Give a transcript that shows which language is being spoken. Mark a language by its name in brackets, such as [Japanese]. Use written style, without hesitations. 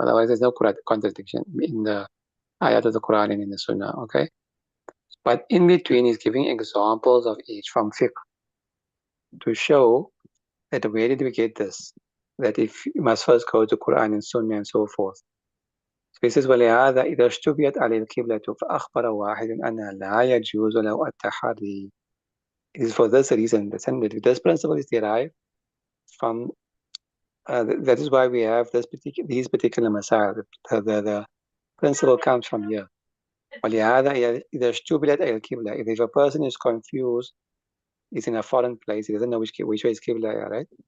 [English] Otherwise, there's no contradiction in the ayat of the Quran and in the Sunnah, okay? But in between, he's giving examples of each from fiqh to show that where did we get this? That if you must first go to Quran and Sunnah and so forth. So he says, [Arabic] وَلِهَذَا إِذَا اشْتُبِهَتْ عَلَيْهِ الْقِبْلَةُ فَأَخْبَرَ وَاحِدٌ أَنَّهَا لَا يَجُوزُ لَهُ التَّحَرِّي. [English] It is for this reason that this principle is derived from, that is why we have these particular masail. The principle comes from here. [Arabic] وَلِهَذَا إِذَا اشْتُبِهَتْ عَلَيْهِ الْقِبْلَةُ. [English] If a person is confused, is in a foreign place, he doesn't know which way is Qibla, right?